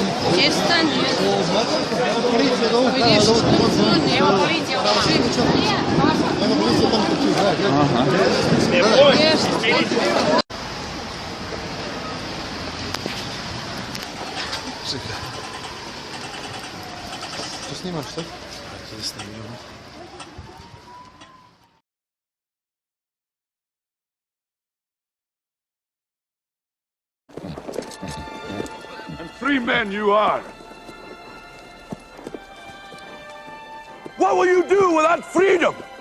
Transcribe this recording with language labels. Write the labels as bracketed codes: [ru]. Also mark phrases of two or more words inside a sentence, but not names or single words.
[hr] Gdje stani? Vidiš, evo policija. Što snimaš, što? [en] And free men you are. What will you do without freedom?